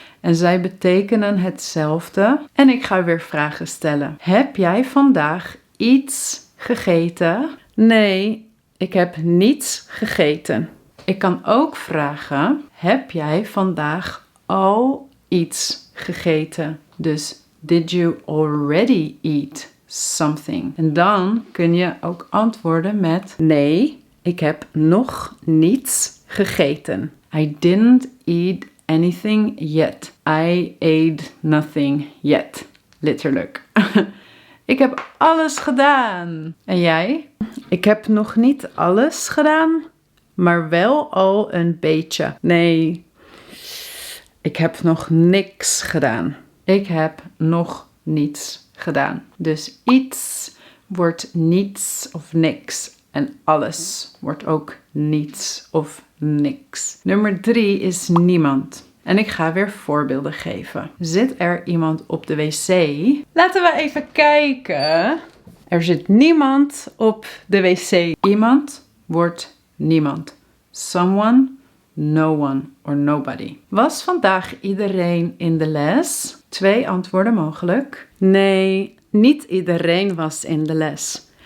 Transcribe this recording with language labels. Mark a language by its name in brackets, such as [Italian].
[Dutch] En zij betekenen hetzelfde. En ik ga weer vragen stellen. Heb jij vandaag iets gegeten? Nee, ik heb niets gegeten. Ik kan ook vragen, heb jij vandaag al iets gegeten? Dus, [English] did you already eat something? [Dutch] En dan kun je ook antwoorden met, nee, ik heb nog niets gegeten. [English] I didn't eat anything yet. I ate nothing yet. [Dutch] Letterlijk. Ik heb alles gedaan. En jij? Ik heb nog niet alles gedaan, maar wel al een beetje. Nee, ik heb nog niks gedaan. Ik heb nog niets gedaan. Dus iets wordt niets of niks. En alles wordt ook niets of niks. Nummer 3 is niemand. En ik ga weer voorbeelden geven. Zit er iemand op de wc? Laten we even kijken. Er zit niemand op de wc. Iemand wordt niemand. [English] Someone, no one or nobody. [Dutch] Was vandaag iedereen in de les? 2 antwoorden mogelijk. Nee, niet iedereen was in de les.